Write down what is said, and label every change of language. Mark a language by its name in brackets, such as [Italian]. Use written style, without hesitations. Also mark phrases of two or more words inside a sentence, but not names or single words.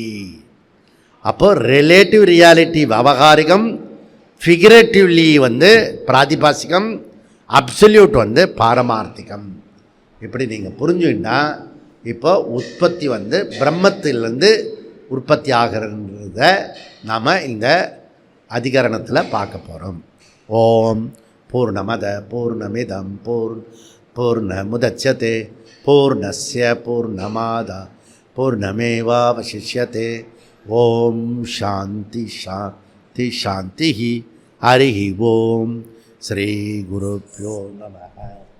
[Tamil] அப்போ [English] relative reality [Tamil] விவகாரிகம், ஃபிகரேட்டிவ்லி வந்து பிராதிபாசிகம், அப்சல்யூட் வந்து பாரமார்த்திகம். இப்படி நீங்கள் புரிஞ்சுக்கிட்டா இப்போ உற்பத்தி வந்து பிரம்மத்திலிருந்து உற்பத்தி ஆகிறத நாம் இந்த அதிகரணத்தில் பார்க்க போகிறோம். [Sanskrit] ॐ पूर्णमद पूर्णमिदं पूर्णमुदच्यते पूर्णस्य पूर्णमादा पूर्णमेवावशिष्यते. ॐ शान्ति शान्ति शान्ति. हरि ॐ। श्री गुरुभ्यो नमः.